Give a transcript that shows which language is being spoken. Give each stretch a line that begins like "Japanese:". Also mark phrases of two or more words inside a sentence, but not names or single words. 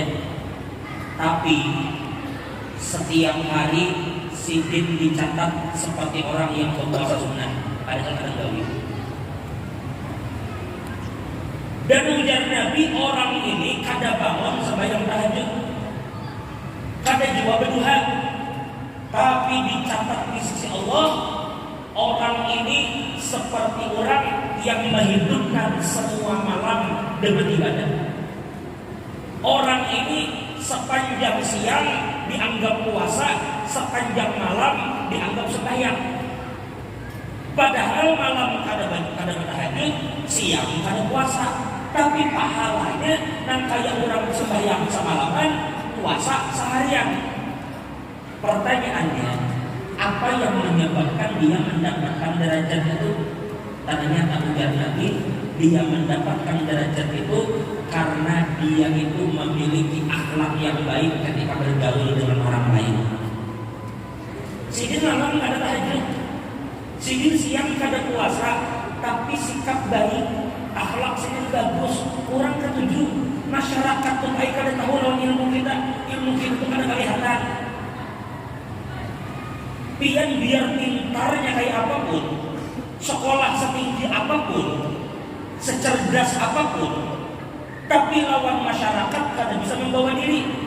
Indonesian: Tapi setiap hari sidin dicatat seperti orang yang berpuasa sunnah. Padahal kadang gaul. Dan ujar Nabi, orang ini
Banjar: kada bangun
Indonesian: sembahyang tahajud,
Banjar: kada jiwa berduha,
Indonesian: tapi dicatat di sisi Allah, orang ini seperti orang yang menghidupkan semua malam dengan ibadah. Orang ini sepanjang siang dianggap puasa, sepanjang malam dianggap sembahyang. Padahal malam
Banjar: kada tahajud,
Indonesian: siang
Banjar: kada puasa,
Indonesian: tapi pahalanya nang kayak orang sembahyang semalaman, puasa seharian. Pertanyaannya, apa yang menyebabkan dia mendapatkan derajat itu? Ternyata ujar Nabi, dia mendapatkan derajat itu karena dia itu memiliki akhlak yang baik ketika bergaul dengan orang lain.
Banjar: Sidin malam kada tahajud, sidin siang kada puasa,
Indonesian: tapi sikap baik,
Banjar: akhlak sidin bagus.
Indonesian: Orang ketujuh, masyarakat tuh baik
Banjar: kada tahu lawan
Indonesian: ilmu kita itu
Banjar: kada kelihatan.
Indonesian: Biar pintarnya kayak apapun, sekolah setinggi apapun, secerdas apapun, tapi lawan masyarakat
Banjar: kada bisa
Indonesian: membawa diri.